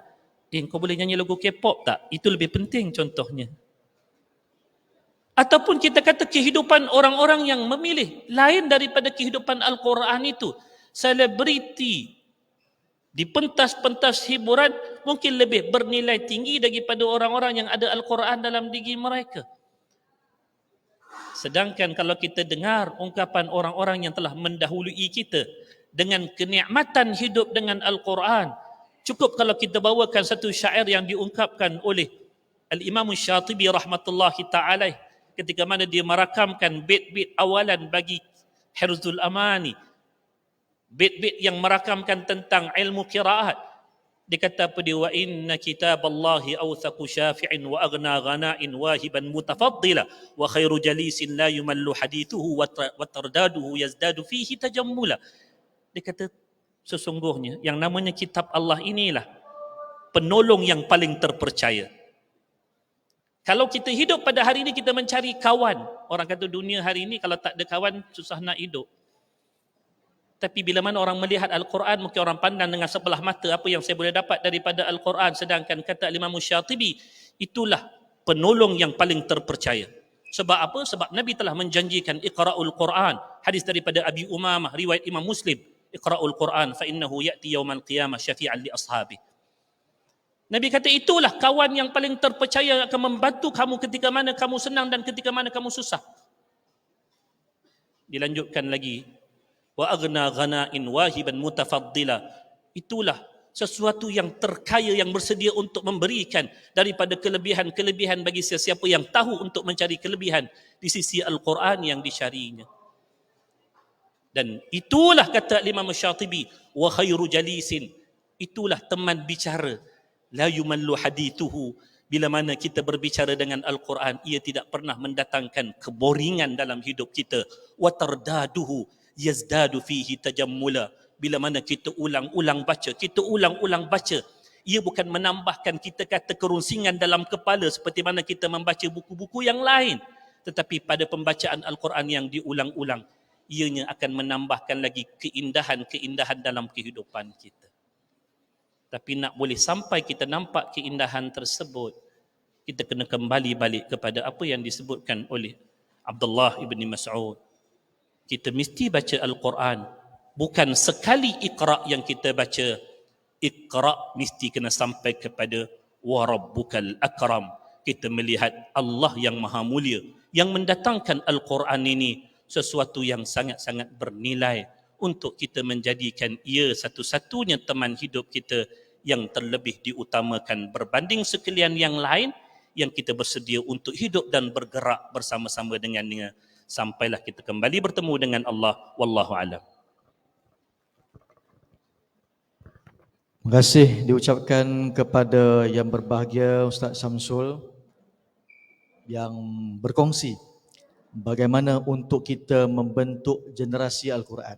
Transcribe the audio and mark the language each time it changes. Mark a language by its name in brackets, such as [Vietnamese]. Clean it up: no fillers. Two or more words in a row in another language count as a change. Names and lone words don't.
[Malay] Kau boleh nyanyi lagu K-pop tak? Itu lebih penting contohnya. Ataupun kita kata kehidupan orang-orang yang memilih lain daripada kehidupan Al-Quran itu. Selebriti di pentas-pentas hiburan mungkin lebih bernilai tinggi daripada orang-orang yang ada Al-Quran dalam diri mereka. Sedangkan kalau kita dengar ungkapan orang-orang yang telah mendahului kita dengan kenikmatan hidup dengan Al-Quran, cukup kalau kita bawakan satu syair yang diungkapkan oleh Al-Imam Syatibi [Arabic] رحمة الله تعالى [Malay] ketika mana dia merakamkan bait-bait awalan bagi Hirzul Amani, bait-bait yang merakamkan tentang ilmu qiraat. Dia kata apa dia? [Arabic] وإن كتاب الله أوثق شافع وأغنى غناء واهبا متفضلا وخير جليس لا يمل حديثه وترداده يزداد فيه تجملا. [Malay] Dia kata sesungguhnya yang namanya kitab Allah inilah penolong yang paling terpercaya. Kalau kita hidup pada hari ini kita mencari kawan. Orang kata dunia hari ini kalau tak ada kawan susah nak hidup. Tapi bila mana orang melihat Al-Quran, mungkin orang pandang dengan sebelah mata apa yang saya boleh dapat daripada Al-Quran. Sedangkan kata Imam Syatibi, itulah penolong yang paling terpercaya. Sebab apa? Sebab Nabi telah menjanjikan [Arabic] اقرؤوا القرآن. [Malay] Hadis daripada Abi Umamah, riwayat Imam Muslim. [Arabic] اقرؤوا القرآن فإنه يأتي يوم القيامة شافعا لأصحابه. [Malay] Nabi kata itulah kawan yang paling terpercaya akan membantu kamu ketika mana kamu senang dan ketika mana kamu susah. Dilanjutkan lagi, [Arabic] وأغنى غناء واهبا متفضلا. [Malay] Itulah sesuatu yang terkaya yang bersedia untuk memberikan daripada kelebihan-kelebihan bagi sesiapa yang tahu untuk mencari kelebihan di sisi Al-Quran yang dicarinya. Dan itulah kata Imam Syatibi, [Arabic] وخير جليس, [Malay] itulah teman bicara, [Arabic] لا يمل حديثه, [Malay] bila mana kita berbicara dengan Al-Quran ia tidak pernah mendatangkan keboringan dalam hidup kita. [Arabic] وترداده يزداد فيه تجملا, [Malay] bila mana kita ulang-ulang baca, ia bukan menambahkan kita kata kerunsingan dalam kepala seperti mana kita membaca buku-buku yang lain, tetapi pada pembacaan Al-Quran yang diulang-ulang ianya akan menambahkan lagi keindahan-keindahan dalam kehidupan kita. Tapi nak boleh sampai kita nampak keindahan tersebut, kita kena kembali balik kepada apa yang disebutkan oleh Abdullah ibni Mas'ud. Kita mesti baca Al-Quran. Bukan sekali Iqra' yang kita baca. Iqra' mesti kena sampai kepada [Arabic] وربك الأكرم. [Malay] Kita melihat Allah yang maha mulia yang mendatangkan Al-Quran ini sesuatu yang sangat-sangat bernilai untuk kita menjadikan ia satu-satunya teman hidup kita yang terlebih diutamakan berbanding sekalian yang lain, yang kita bersedia untuk hidup dan bergerak bersama-sama dengannya sampailah kita kembali bertemu dengan Allah. [Arabic] والله أعلم. [Malay] Terima kasih diucapkan kepada yang berbahagia Ustaz Samsul yang berkongsi bagaimana untuk kita membentuk generasi Al-Quran.